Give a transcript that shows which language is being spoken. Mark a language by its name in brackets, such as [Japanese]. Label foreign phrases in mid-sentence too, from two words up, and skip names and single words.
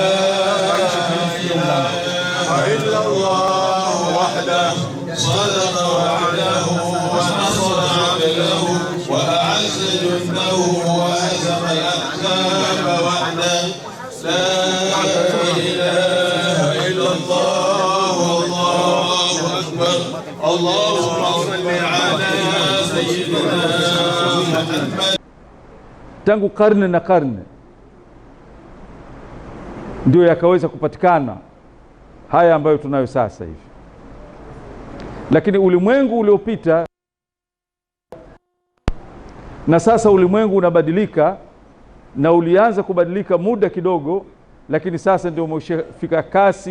[Arabic] إله إلا الله وحده صدق وعده ونصر عبده وأعز جنده وهزم الأحزاب وحده لا إله إلا الله والله أكبر اللهم صل على سيدنا محمد. [Swahili] Tangu karne na karne ndio yakaweza kupatikana haya ambayo tunayo sasa hivi, lakini ulimwengu uliopita na sasa ulimwengu unabadilika, na ulianza kubadilika muda kidogo, lakini sasa ndio umefika kasi.